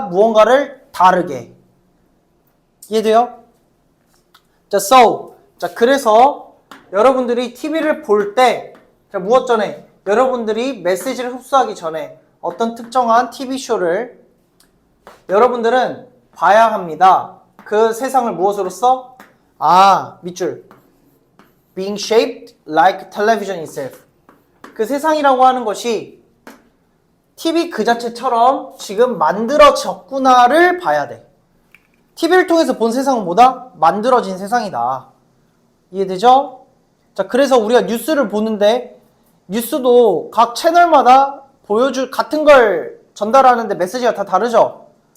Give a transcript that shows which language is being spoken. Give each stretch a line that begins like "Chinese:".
Korean: 무언가를 다르게. 이해돼요? 자, so. 자, 그래서 여러분들이 TV를 볼 때, 자, 무엇 전에? 여러분들이 메시지를 흡수하기 전에 어떤 특정한 TV쇼를 여러분들은 봐야 합니다. 그 세상을 무엇으로써? 아, 밑줄.
English: Being shaped like television itself.
Korean: 그 세상이라고 하는 것이 TV 그 자체처럼 지금 만들어졌구나를 봐야 돼. TV를 통해서 본 세상은 뭐다? 만들어진 세상이다. 이해되죠? 자, 그래서 우리가 뉴스를 보는데 뉴스도 각 채널마다 보여줄 같은 걸 전달하는데 메시지가 다 다르죠?